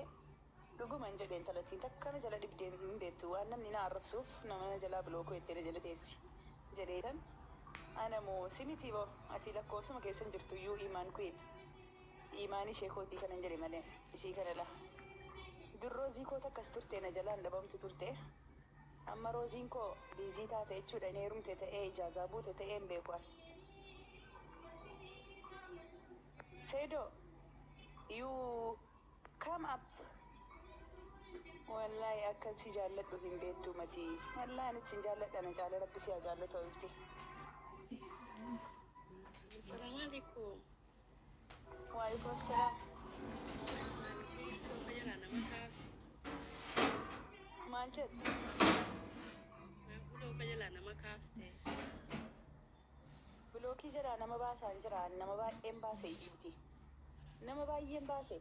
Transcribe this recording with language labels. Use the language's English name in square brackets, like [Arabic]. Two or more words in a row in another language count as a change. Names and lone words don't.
[Oromo] Dhuguman jedheen talattiin takkana jala dhibdeen hin beektu waan namni na arrabsuuf nama jalaa bilookoo jettee na jala teessi jedheetan ana moo simiti boo ati lakkoofsuma keessan jirtuyyuu imaan kuyin imaan ishee kootii kanan jedhe malee isii kana la dur roozii koo takkas turte na jalaan dhabamtu turte amma rooziin koo biizii taate jechuudha inni heerumte ta'ee ijaazaa buute ta'ee hin beeku. Seido you come up. Wallahi akkan si jaalladhu hin beektu mati. Wallahi anis sin jaalladha na jaala rabbi si jaallatu ibti. [Arabic] السلام عليكم. وعليكم السلام. [Oromo] Maal jedhu? Buloo nama kaafte. Bulookii jedhaa nama baasaan jiraan nama baay'een baasee iyyuuti. Nama baay'een baase.